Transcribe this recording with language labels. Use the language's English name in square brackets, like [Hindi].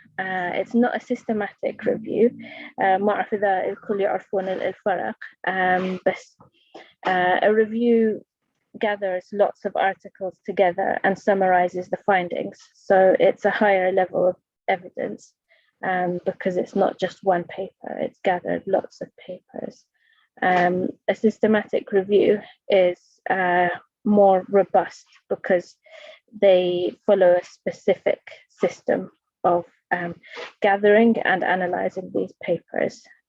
[English] It's not a systematic review. [Arabic] ما أعرف إذا الكل يعرفون الفرق. بس [English] a review gathers lots of articles together and summarizes the findings. So it's a higher level of evidence because it's not just one paper, it's gathered lots of papers. A systematic review is more robust because they follow a specific system of gathering and analyzing these papers.